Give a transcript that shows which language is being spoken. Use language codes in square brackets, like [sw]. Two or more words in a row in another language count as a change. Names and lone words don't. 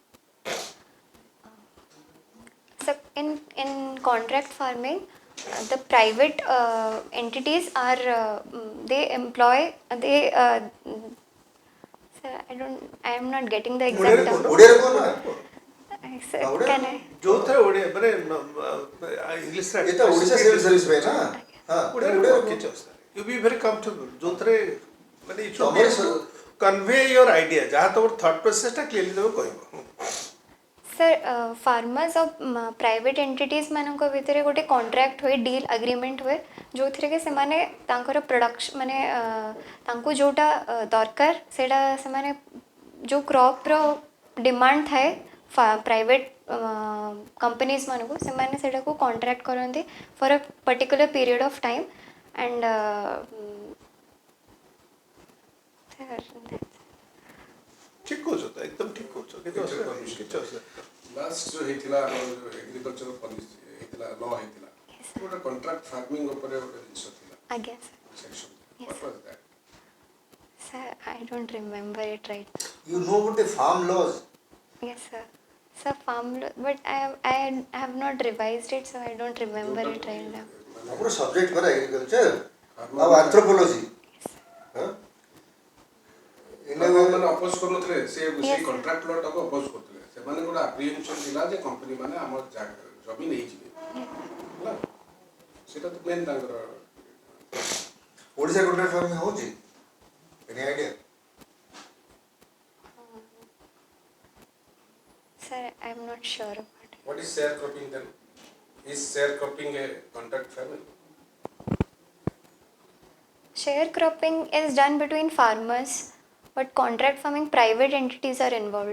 [en] So in contract farming, the private entities are they employ they. Sir, I am not getting the exact term. Sir, can I? [or] ଯୋଉଥିରେ ଓଡ଼ିଆ ମାନେ ଇଂଲିଶରେ [hi] ये तो ओडिशा सिविल सर्विस में ना हाँ [or] ଓଡ଼ିଆରେ उड़े କିଛି ଅସୁବିଧା ନାହିଁ [en] you be very comfortable [or] ଯୋଉଥିରେ ମାନେ [en] you should [or] ତମର [en] be convey your idea [or] ଯାହା ତମର [en] thought process-ta clearly [or] ତମେ କହିବ [en] Sir, farmers of private entities [or] ମାନଙ୍କ ଭିତରେ ଗୋଟେ କଣ୍ଟ୍ରାକ୍ଟ ହୁଏ [en] deal agreement [or] ହୁଏ ଯେଉଁଥିରେ କି ସେମାନେ ତାଙ୍କର ପ୍ରଡକ୍ସନ୍ ମାନେ ତାଙ୍କୁ ଯେଉଁଟା ଦରକାର ସେଇଟା ସେମାନେ ଯେଉଁ କ୍ରପ୍ର ଡିମାଣ୍ଡ ଥାଏ [en] private companies [or] ମାନଙ୍କୁ ସେମାନେ ସେଇଟାକୁ କଣ୍ଟ୍ରାକ୍ଟ କରନ୍ତି [en] for a particular period of time and [or] ଠିକ କହୁଛ ତ ଏକଦମ ଠିକ କହୁଛ କିଛି ଅସୁବିଧା ନାହିଁ କିଛି ଅସୁବିଧା ନାହିଁ ଲାଷ୍ଟ ଯୋଉ ହେଇଥିଲା ଆମର ଯୋଉ [en] agriculture policy [or] ହେଇଥିଲା ଲ ହେଇଥିଲା ଗୋଟେ [en] contract farming [or] ଉପରେ ଗୋଟେ ଜିନିଷ ଥିଲା ଆଜ୍ଞା ସାର୍ ସେକ୍ସନ [en] Yes. what was that? Sir, I don't remember it right. You know about the farm laws. Yes, sir. Sir, but I have not revised it, so I don't remember it right now. Our subject for agriculture, our anthropology. Huh? [or] ମାନେ ଅପୋଜ କରୁନଥିଲେ ସେ [en] Yes, [or] ସେଇ [en] sir. contract law-taku [or] ଅପୋଜ କରୁଥିଲେ ସେମାନେ ଗୋଟେ ଆପ୍ରିହେନ୍ସନ୍ ଥିଲା ଯେ କମ୍ପାନୀ ମାନେ ଆମ ଜମି ନେଇଯିବେ ହେଲା ସେଇଟା ତ ମେନ୍ ତାଙ୍କର [en] Odisha contract farming ହଉଛି? Any idea? Sir, I'm not sure about it. what is sharecropping then? Is sharecropping a contract farming? Sharecropping is done between farmers, but contract farming, private entities are involved.